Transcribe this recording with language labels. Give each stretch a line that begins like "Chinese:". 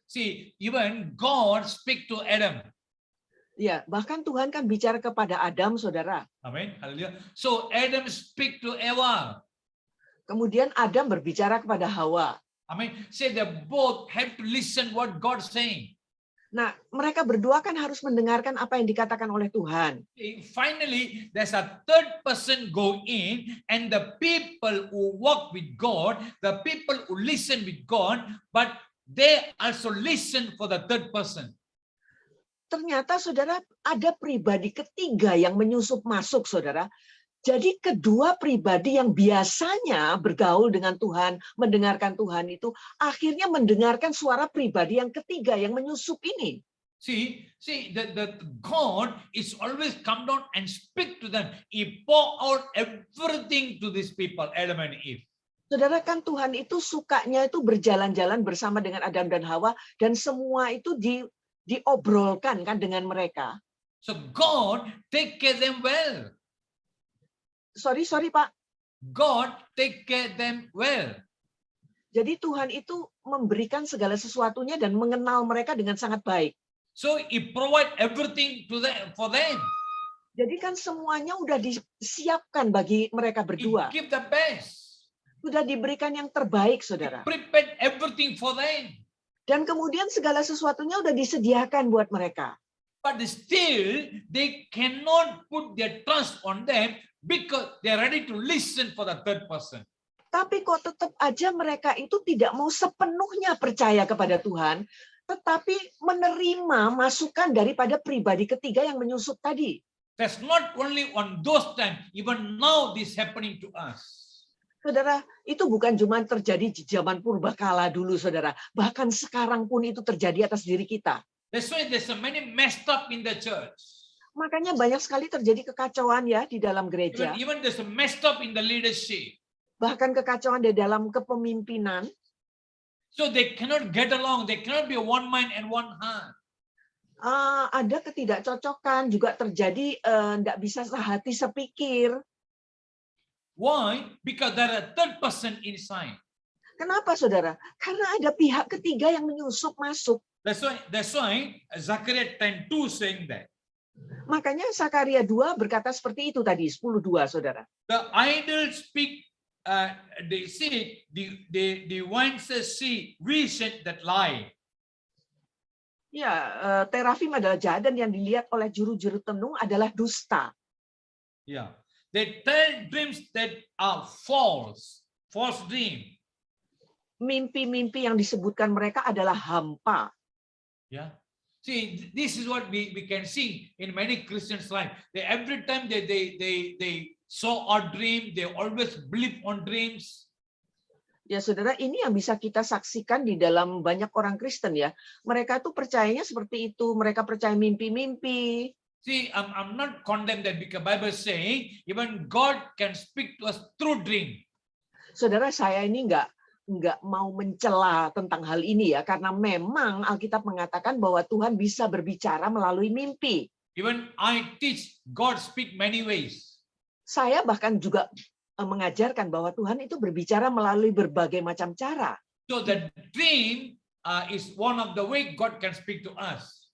English: See, even God speak to Adam.
Indonesian: Ya, bahkan Tuhan kan bicara kepada Adam, saudara.
English: Amin. Haleluya. So Adam speak to Eva.
Indonesian: Kemudian Adam berbicara kepada Hawa. Amin.
English: Say they both have to listen what God saying.
Indonesian: Nah, mereka berdua kan harus mendengarkan apa yang dikatakan oleh Tuhan.
English: Finally, there's a third person go in, and the people who walk with God, the people who listen with God, but they also listen for the third person.
Indonesian: Ternyata, saudara, ada pribadi ketiga yang menyusup masuk, saudara. Jadi kedua pribadi yang biasanya bergaul dengan Tuhan, mendengarkan Tuhan itu akhirnya mendengarkan suara pribadi yang ketiga yang menyusup ini.
English: See, the God is always come down and speak to them. He pour out everything to these people, Adam and Eve.
Indonesian: Saudara, kan Tuhan itu sukanya itu berjalan-jalan bersama dengan Adam dan Hawa dan semua itu diobrolkan kan dengan mereka.
English: So God take care them well. Sorry Pak. God take care them well.
Indonesian: Jadi Tuhan itu memberikan segala sesuatunya dan mengenal mereka dengan sangat baik.
English: So He provide everything to them for them.
Indonesian: Jadi kan semuanya udah disiapkan bagi mereka
English: He
Indonesian: berdua.
English: give the best.
Indonesian: Sudah diberikan yang terbaik,
English: He
Indonesian: saudara.
English: prepared everything for them.
Indonesian: Dan kemudian segala sesuatunya udah disediakan buat mereka.
English: But still, they cannot put their trust on them because they are ready to listen for the third person.
Indonesian: Tapi kok tetap aja mereka itu tidak mau sepenuhnya percaya kepada Tuhan, tetapi menerima masukan daripada pribadi ketiga yang menyusup tadi.
English: That's not only on those times, even now this happening to us.
Indonesian: Saudara, itu bukan cuma terjadi di zaman purbakala dulu, saudara. Bahkan sekarang pun itu terjadi atas diri kita.
English: That's why there's so many messed up in the church.
Indonesian: Makanya banyak sekali terjadi kekacauan ya di dalam gereja.
English: Even there's a messed up in the leadership.
Indonesian: Bahkan kekacauan di dalam kepemimpinan.
English: So they cannot get along. They cannot be one mind and one heart.
Indonesian: Ada ketidakcocokan juga terjadi, tidak bisa sehati sepikir.
English: Why? Because there are third person inside.
Indonesian: Kenapa, saudara? Karena ada pihak ketiga yang menyusup masuk.
English: That's why Zechariah 10:2 saying that.
Indonesian: Makanya Zakaria 2 berkata seperti itu tadi, 10:2, saudara.
English: The idols speak, they say, the ones that see vision that lie.
Indonesian: Ya, terafim adalah jahat dan yang dilihat oleh juru-juru tenung adalah dusta.
English: Yeah. They tell dreams that are false dream.
Indonesian: Mimpi-mimpi yang disebutkan mereka adalah hampa.
English: Yeah. See, this is what we can see in many Christians' life. They every time they saw a dream, they always believe on dreams.
Indonesian: Ya, saudara, ini yang bisa kita saksikan di dalam banyak orang Kristen ya. Mereka tuh percayanya seperti itu. Mereka percaya mimpi-mimpi.
English: See, I'm not condemned that because Bible is saying even God can speak to us through dream.
Indonesian: Saudara, saya ini nggak mau mencela tentang hal ini ya, karena memang Alkitab mengatakan bahwa Tuhan bisa berbicara melalui mimpi.
English: Even I teach God speak many ways.
Indonesian: Saya bahkan juga mengajarkan bahwa Tuhan itu berbicara melalui berbagai macam cara.
English: So the dream is one of the way God can speak to us.